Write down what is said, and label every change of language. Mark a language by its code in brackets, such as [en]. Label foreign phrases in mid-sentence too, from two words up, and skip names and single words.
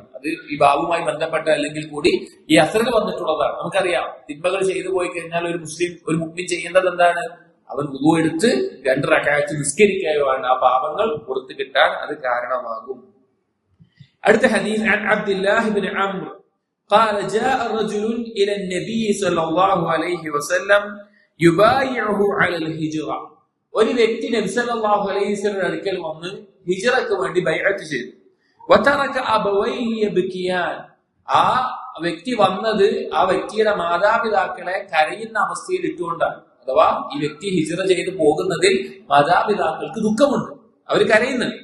[ml] അത് ഈ ബാബുമായി ബന്ധപ്പെട്ട അല്ലെങ്കിൽ കൂടി ഈ അസറിൽ വന്നിട്ടുള്ളതാണ്. നമുക്കറിയാം, തിന്മകൾ ചെയ്തു പോയി കഴിഞ്ഞാൽ ഒരു മുസ്ലിം ചെയ്യേണ്ടത് എന്താണ്? അവൻ വുളു എടുത്ത് 2 റക്അത്ത് നിസ്കരിക്കുകയാണ്. ആ പാപങ്ങൾ പുറത്തു കിട്ടാൻ അത് കാരണമാകും. അടുത്ത ഹദീസ്, [ar] عن عبد الله بن عمرو قال جاء رجل الى النبي صلى الله عليه وسلم يبايعه على الهجرة. [ml] ഒരു വ്യക്തി നബി [ar] صلى الله عليه وسلم [ml] അടുക്കൽ വന്ന് ഹിജ്റക്ക് വേണ്ടി ബൈഅത്ത് ചെയ്തു. [ar] وترك أبويه يبكيان. [ml] ആ വ്യക്തി വന്നത് ആ വ്യക്തിയുടെ മാതാപിതാക്കളെ കരയുന്ന അവസ്ഥയിൽ ഇട്ടുകൊണ്ടാണ്. അഥവാ ഈ വ്യക്തി ഹിജ്റ ചെയ്ത് പോകുന്നതിൽ മാതാപിതാക്കൾക്ക് ദുഃഖമുണ്ട്, അവർ കരയുന്നുണ്ട്.